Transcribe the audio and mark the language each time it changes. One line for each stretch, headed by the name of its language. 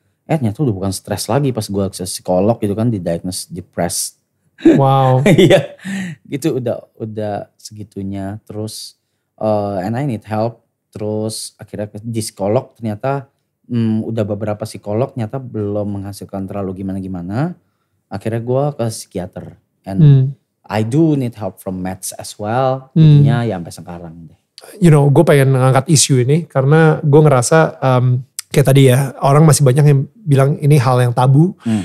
Indonesian: Ternyata udah bukan stres lagi pas gue ke psikolog gitu kan, didiagnose depressed. Wow. Iya gitu udah segitunya. Terus
English: and I need help.
Indonesian: Terus akhirnya di psikolog ternyata udah beberapa psikolog ternyata belum menghasilkan terlalu gimana-gimana. Akhirnya gue ke psikiater.
English: And I do need help from meds as well.
Indonesian: Jadinya ya sampai sekarang deh.
English: You know,
Indonesian: gue pengen ngangkat isu ini karena gue ngerasa kayak tadi ya, orang masih banyak yang bilang ini hal yang tabu.